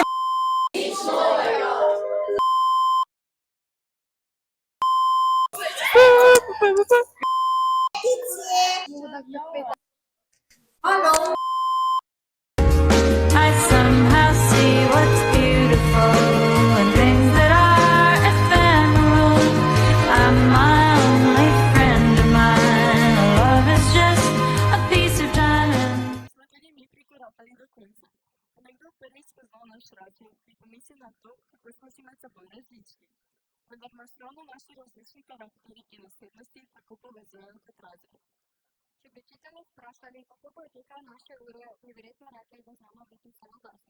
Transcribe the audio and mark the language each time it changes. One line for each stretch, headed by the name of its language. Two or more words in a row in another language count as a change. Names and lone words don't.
Slovenian: Nič novega. Halo.
English: I somehow see what's beautiful and things that are ephemeral. I'm my only friend of mine. Love is just a piece of time.
Slovenian: Smo tudi mi prikorakali do konca. Ko nekdo prvič spoznal naš radio, bi pomislil na to, kako smo si med seboj različni. Vendar nas ravno naši različni karakteri in osebnosti tako povezujejo kot radio. Če bi učitelji vprašali, kako potekajo naše ure, bi verjetno rekli, da znamo biti samoglasni.